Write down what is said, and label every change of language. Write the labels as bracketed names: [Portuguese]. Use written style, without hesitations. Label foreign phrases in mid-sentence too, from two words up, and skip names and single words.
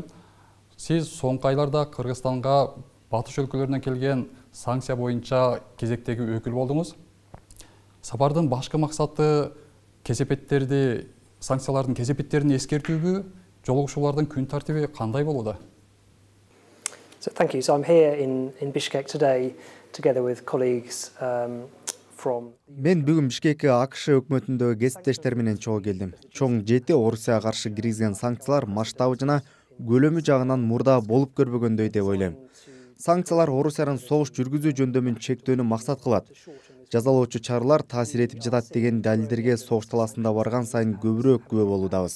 [Kyrgyz] Сиз соңку айларда Кыргызстанга батыш өлкөлөрүнөн келген санкция боюнча кезектеги өкүл болдуңуз. Сапардын башкы максаты санкциялардын кесепеттерин эскертүүбү, жолугушуулардын күн тартиби кандай болууда? [English] So thank you. So I'm here in Bishkek today together with colleagues from. [Kyrgyz] Мен бүгүн Бишкекке АКШ өкмөтүндөгү кесиптештер менен чогуу келдим. Чоң 7 Орусияга каршы киргизген санкциялар масштабы жана көлөмү жагынан мурда болуп көрбөгөндөй деп ойлойм. Санкциялар Орусиянын согуш жүргүзүү жөндөмүн чектөөнү максат кылат. Жазалоочу чаралар таасир этип жатат деген далилдерге согуш таласында барган сайын көбүрөөк күбө болуудабыз.